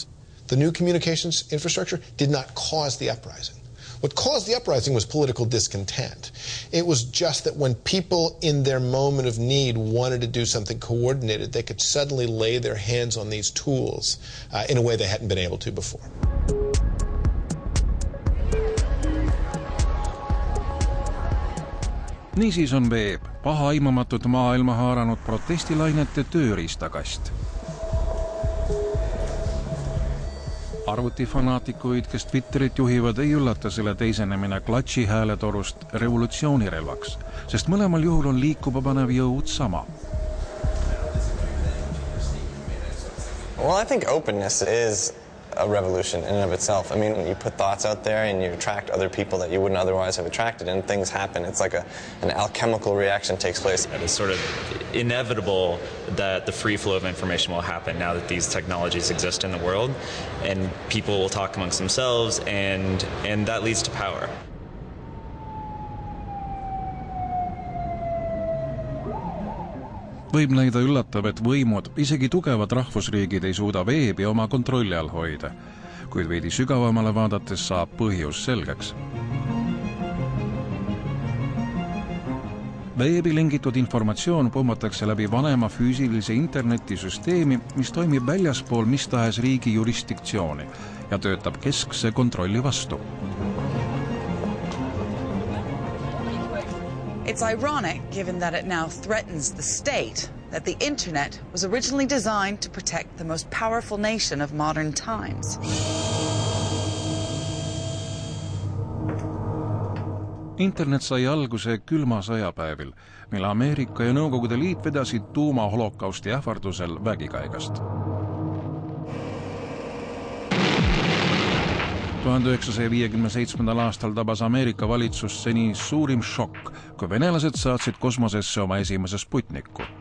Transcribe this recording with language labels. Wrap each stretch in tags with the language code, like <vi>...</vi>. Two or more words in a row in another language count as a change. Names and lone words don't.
<en>The new communications infrastructure did not cause the uprising. What caused the uprising was political discontent. It was just that when people in their moment of need wanted to do something coordinated, they could suddenly lay their hands on these tools in a way they hadn't been able to before.</en> <et>Niisiis on veeb pahaimamatut maailma haaranud protestilainete tööriistakast. Arvuti fanaatikuid, kes Twitterit juhivad, ei üllata selle teisenemine klatši hääletorust revolutsioonirelvaks, sest mõlemal juhul on liikuba panev jõud sama.</et> <en>Well, I think openness is a revolution in and of itself. I mean, you put thoughts out there and you attract other people that you wouldn't otherwise have attracted, and things happen. It's like an alchemical reaction takes place. It is sort of inevitable that the free flow of information will happen now that these technologies exist in the world, and people will talk amongst themselves, and that leads to power.</en> <et>Võib näida üllatab, et võimud, isegi tugevad rahvusriigid ei suuda veebi oma kontrolli all hoida, kuid veidi sügavamale vaadates saab põhjus selgeks. Veebi lingitud informatsioon pommatakse läbi vanema füüsilise internetisüsteemi, mis toimib väljaspool mis tahes riigi jurisdiktsiooni ja töötab keskse kontrolli vastu.</et> <en>It's ironic, given that it now threatens the state, that the internet was originally designed to protect the most powerful nation of modern times.</en> <et>Internet sai alguse külma sõjapäevil, mil Ameerika ja Nõukogude Liit vedasid tuuma holokausti ähvardusel vägikaigast. 1957. aastal tabas Ameerika valitsus seni suurim šokk, kui venelased saatsid kosmosesse oma esimese Sputniku.</et>